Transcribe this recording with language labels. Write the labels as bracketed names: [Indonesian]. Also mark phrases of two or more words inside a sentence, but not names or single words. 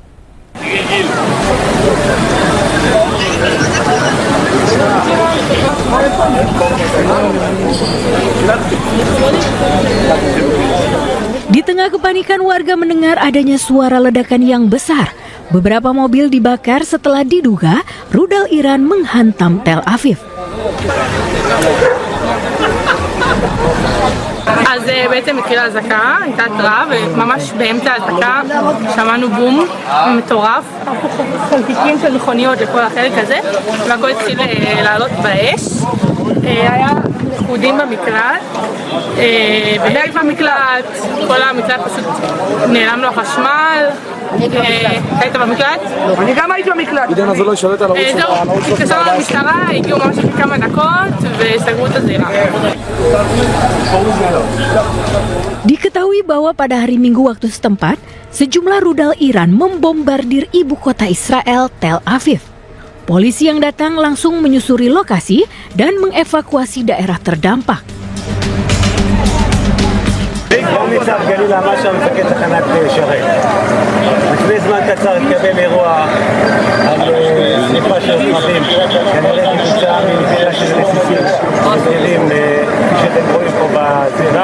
[Indonesian] Di tengah kepanikan warga mendengar adanya suara ledakan yang besar. Beberapa mobil dibakar setelah diduga rudal Iran menghantam Tel Aviv. [Hebrew] אז בעצם התחילה אזעקה, הייתה התראה וממש באמצע האזעקה שמענו בום מטורף, חלקיקים של מכוניות לכל החלק הזה והכל התחיל לעלות באש. היה לכודים במקלט, בדרך במקלט, כל המקלט פשוט נעלם לו החשמל. היית במקלט? אני גם הייתי במקלט. זהו, התקשרנו למשטרה, הגיעו ממש כמה דקות וסגרו את הזירה. [Indonesian] Diketahui bahwa pada hari Minggu waktu setempat, sejumlah rudal Iran membombardir ibu kota Israel, Tel Aviv. Polisi yang datang langsung menyusuri lokasi dan mengevakuasi daerah terdampak. [Hebrew] ניצב גליל אמר שהמפקד תחנת שרת. לפני זמן קצר התקבל אירוע על שריפה של רכבים, כנראה כתוצאה מנפילה של רסיסים טילים שאתם רואים פה בזירה.